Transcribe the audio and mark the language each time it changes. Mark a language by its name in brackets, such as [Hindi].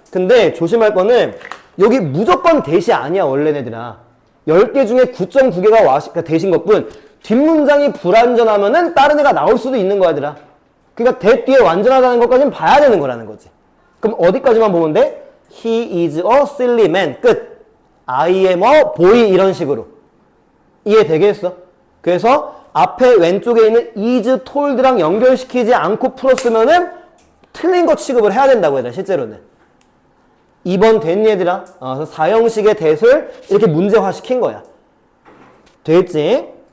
[Korean] 근데 조심할 거는 여기 무조건 대시 아니야 원래 애들아. 10개 중에 9.9개가 대신 것뿐. 뒷문장이 불완전하면은 다른 애가 나올 수도 있는 거야 얘들아. 그러니까 대 뒤에 완전하다는 것까지는 봐야 되는 거라는 거지. 그럼 어디까지만 보면 돼? [English] He is a silly man. 끝. I am a boy [Korean] 이런 식으로. 이해되겠어? 그래서 앞에 왼쪽에 있는 is told랑 연결시키지 않고 풀었으면은 틀린 거 취급을 해야 된다고 얘들아 실제로는. 2번 됐니 얘들아? 그래서 4형식의 that을 이렇게 문제화 시킨 거야. 됐지?